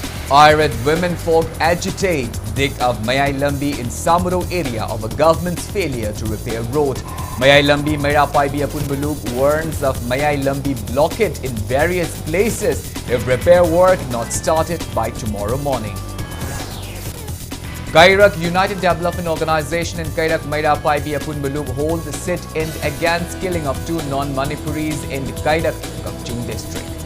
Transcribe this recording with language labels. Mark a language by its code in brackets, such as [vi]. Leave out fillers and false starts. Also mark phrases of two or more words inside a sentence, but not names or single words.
[en] Irate women folk agitate, dig up Mayai Lambi in Samuro area of a government's failure to repair road. Mayai Lambi Mairapaibi Apunbaluk warns of Mayai Lambi blockade in various places if repair work not started by tomorrow morning. Kairak United Development Organization and Kairak Mairapaibi Apunbaluk hold the sit-in against killing of two non-Manipuris in Kairak, Kakching district.